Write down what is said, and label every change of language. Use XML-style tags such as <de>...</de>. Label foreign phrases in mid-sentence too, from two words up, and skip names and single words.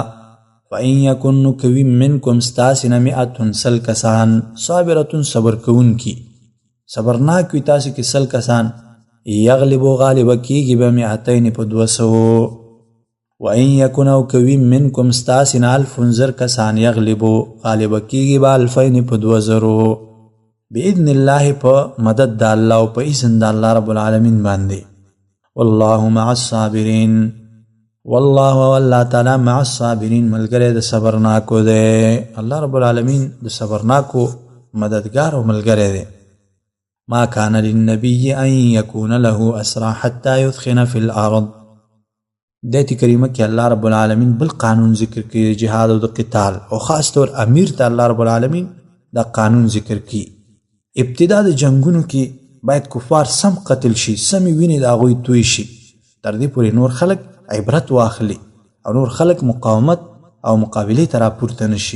<ar>فإن یکن</ar> <ps>کوي منکم ستاسې نه 100 کسان صابرتون صبر کوونکي، صبرناک وي تاسې کې 100 کسان، یغلبو غالبه کیږي به 200 په 200.</ps> <ar>وإن یکن</ar> <ps>او کوي منکم ستاسې نه 1000 زر کسان، یغلبو غالبه کیږي به 2000 په 200</ps> <ar>بإذن الله</ar> <ps>په مدد د الله او په اذن د الله رب العالمین باندې.</ps> <ar>والله مع الصابرین، والله والله تعالی مع الصابرین،</ar> <ps>ملګری د صبرناکو دی. الله رب العالمین د صبرناکو مددگار او ملګری دی.</ps> <ar>ما کان للنبی ان یکون له اسرى حتى یثخن فی الارض.</ar> <ps>دایته کریمه کې الله رب العالمین بل قانون ذکر کوي، جهاد او د قتال، او خاص طور امیر ته الله رب العالمین دا قانون ذکر کوي. ابتدا د جنگونو کې باید کفار سم قتل شي، سمې وینې د هغوی توی شي، تر دې پورې نور خلک عبرت واخلي او نور خلک مقاومت او مقابلې ته راپورته نشي.</ps>